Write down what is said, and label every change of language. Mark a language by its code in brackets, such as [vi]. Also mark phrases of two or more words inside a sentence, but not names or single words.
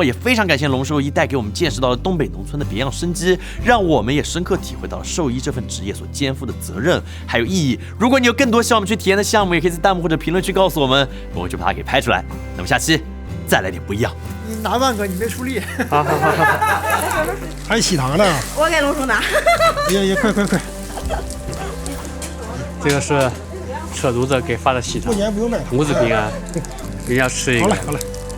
[zh] 也非常感謝龍獸醫帶給我們見識到了東北農村的別樣生機，讓我們也深刻體會到了獸醫這份職業所肩負的責任還有意義。如果你有更多希望我們去體驗的項目，也可以在彈幕或者評論區告訴我們，我們就把它給拍出來。那麼下期再來點不一樣。你拿萬哥，你沒出力。還洗糖呢？我給龙叔拿。也快！這個是扯犊子給發的喜糖，過年不用買糖。母子平安，一定要吃一個。好嘞。